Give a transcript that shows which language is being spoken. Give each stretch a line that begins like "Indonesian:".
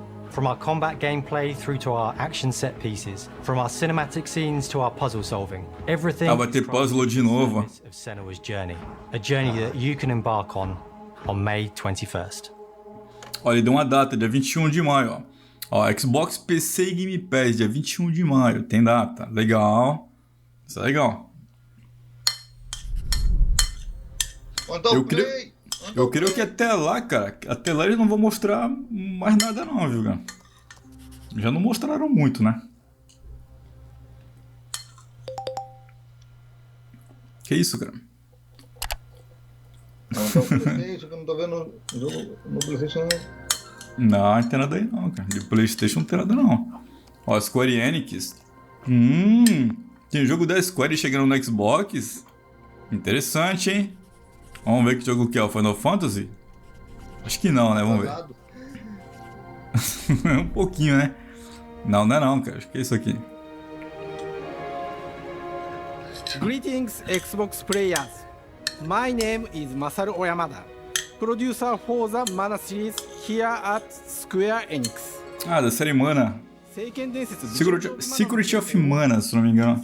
English: From our combat gameplay through to our action set pieces, from our cinematic scenes to our puzzle solving, everything
Portuguese: vai ter puzzle de novo.
English: Of Senua's journey, a journey that you can embark on May 21st.
Portuguese: Olha, ele deu uma data, dia 21 de maio, ó. Xbox, PC e Game Pass, dia 21 de maio, tem data. Legal. Isso é legal. Eu creio que até lá, cara, até lá eles não vão mostrar mais nada não, viu, cara? Já não mostraram muito, né? Que isso, cara? Não tô vendo no PlayStation. Não, não tem nada aí não, cara. De PlayStation não tem nada não. Ó, Square Enix. Tem jogo da Square chegando no Xbox. Interessante, hein? Vamos ver que jogo que é, o Final Fantasy? Acho que não, né? Vamos ver. Um pouquinho, né? Não, não é não, cara. Acho que é isso aqui.
English: Greetings, Xbox players. My name is Masaru Oyamada, producer for the Mana series here at Square Enix.
Portuguese: Ah, da série Mana. Secret of Mana, se não me engano.